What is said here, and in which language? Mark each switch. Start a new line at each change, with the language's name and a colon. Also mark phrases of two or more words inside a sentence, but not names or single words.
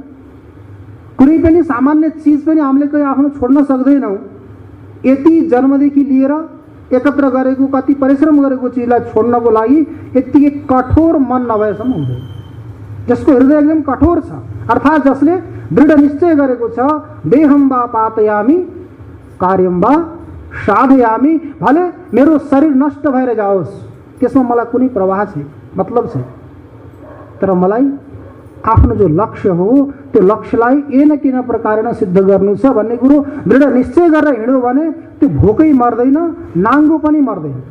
Nepali: कुनै पनि सामान्य चिज पनि हामीले कहीँ आफ्नो छोड्न सक्दैनौँ। यति जन्मदेखि लिएर एकत्र गरेको, कति परिश्रम गरेको चिजलाई छोड्नको लागि यत्तिकै कठोर मन नभएसम्म हुँदैन। जसको हृदय एकदम कठोर छ, अर्थात् जसले दृढ निश्चय गरेको छ,
Sanskrit: देहम वा पातयामी कार्यम वा साधयामी,
Nepali: भले मेरो शरीर नष्ट भएर जाओस्, त्यसमा मलाई कुनै प्रवाह छैन, मतलब छैन, तर मलाई आफ्नो जो लक्ष्य हो त्यो लक्ष्यलाई
Sanskrit: एन किन प्रकारेण
Nepali: सिद्ध गर्नु छ भन्ने कुरो दृढ निश्चय गरेर हिँड्यो भने त्यो भोकै मर्दैन, नाङ्गो पनि मर्दैन।